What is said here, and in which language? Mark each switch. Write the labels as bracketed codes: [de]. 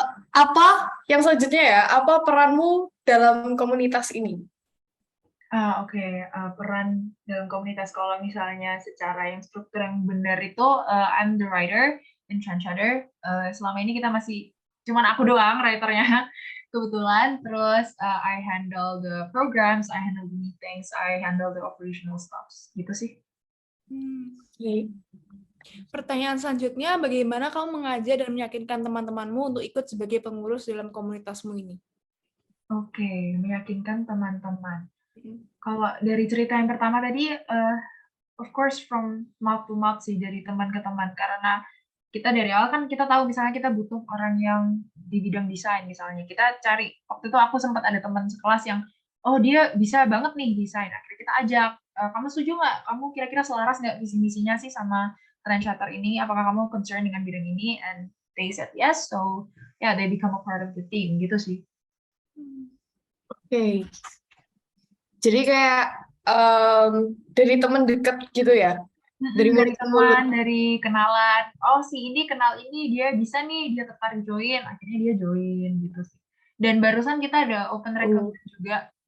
[id] Apa yang selanjutnya ya? Apa peranmu dalam komunitas ini? Peran dalam komunitas kalau misalnya secara yang struktur yang benar itu [en] I'm the writer in Trendsetter. [id] Selama ini kita masih cuman aku doang writernya kebetulan. Terus [en] I handle the programs, I handle the meetings, I handle the operational stuff. [id] Gitu sih. Pertanyaan selanjutnya, bagaimana kamu mengajar dan meyakinkan teman-temanmu untuk ikut sebagai pengurus dalam komunitasmu ini? Oke, meyakinkan teman-teman. Kalau dari cerita yang pertama tadi, [en] of course from mouth to mouth [id] sih, dari teman ke teman. Karena kita dari awal kan kita tahu misalnya kita butuh orang yang di bidang desain misalnya. Kita cari, waktu itu aku sempat ada teman sekelas yang, oh dia bisa banget nih desain. Akhirnya kita ajak, kamu setuju nggak? Kamu kira-kira selaras nggak visi-misinya sih sama Trendsetter ini? Apakah kamu concern dengan bidang ini? [en] And they said yes, so yeah, they become a part of the team, [id] gitu sih. Oke. Jadi kayak dari teman dekat gitu ya? Dari teman, dari kenalan. Oh, si ini kenal ini, dia bisa nih, dia tertarik join. Akhirnya dia join gitu sih. Dan barusan kita ada [en] open recruitment [id] juga.